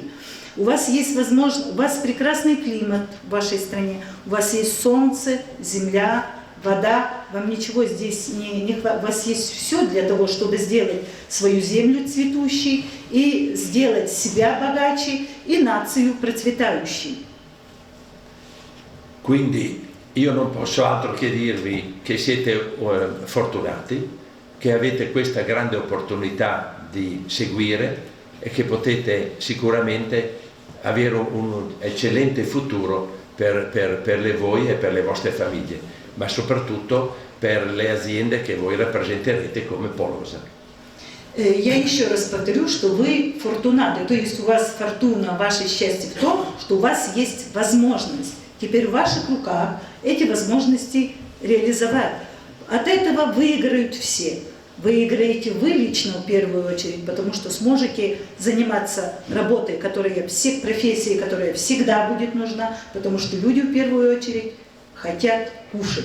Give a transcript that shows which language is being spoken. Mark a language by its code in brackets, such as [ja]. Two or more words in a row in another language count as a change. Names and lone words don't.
[ru] У вас есть возможность, у вас прекрасный климат в вашей стране, у вас есть солнце, земля, вода, вам ничего здесь не хватает, у вас есть все для того, чтобы сделать свою землю цветущей и сделать себя bogacci и нацию процветающей. [it] Quindi io non posso altro che dirvi che siete fortunati, che avete questa grande opportunità di seguire e che potete sicuramente avere un eccellente futuro per voi e per le vostre famiglie, ma soprattutto per le aziende che voi rappresenterete come Polosa. [ru] Я еще раз повторю, что вы фортунаты, то есть у вас фортуна, ваше счастье в том, что у вас есть возможность. Теперь в ваших руках эти возможности реализовать. От этого выиграют все. Выиграете вы лично в первую очередь, потому что сможете заниматься работой, всех профессий, которая всегда будет нужна, потому что люди в первую очередь хотят кушать.